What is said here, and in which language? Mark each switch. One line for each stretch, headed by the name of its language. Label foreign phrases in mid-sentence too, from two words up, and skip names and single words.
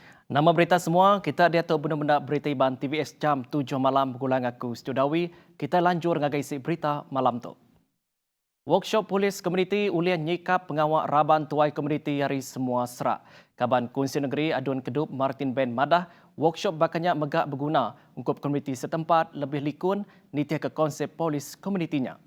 Iban: Nama berita semua, kita dia tahu benda-benda berita Iban TVS jam 7 malam bergulang aku Studawi. Kita lanjur ngagai isi berita malam tu. Workshop Polis Komuniti ulian nyikap pengawal Raban Tuai Komuniti hari semua serak. Kaban Kunsi Negeri Adun Kedup Martin Ben Madah, workshop bakanya megak berguna untuk komuniti setempat lebih likun nitia ke konsep polis komunitinya.